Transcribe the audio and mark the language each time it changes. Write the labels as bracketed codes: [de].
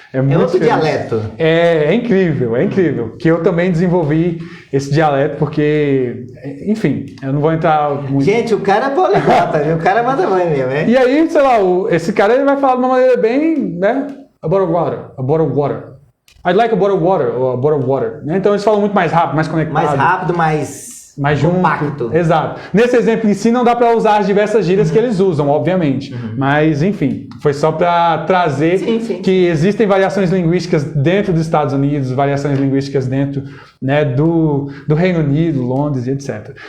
[pt] É outro diferente. dialeto. É incrível, é incrível. Que eu também desenvolvi esse dialeto, porque, enfim, eu não vou entrar muito... Gente, o cara é poliglota, viu? O cara manda mãe mesmo, hein? E aí, sei lá, esse cara ele vai falar de uma maneira bem, né? [en] A bottle of water. I'd like a bottle of water, [pt] ou [en] a bottle of water. [pt] Então eles falam muito mais rápido, mais conectado. Mais rápido, mais junto. compacto. Exato. Nesse exemplo em si não dá para usar as diversas gírias que eles usam, obviamente. Mas, enfim, foi só para trazer que existem variações linguísticas dentro dos Estados Unidos, variações linguísticas dentro, né, do Reino Unido, Londres e etc.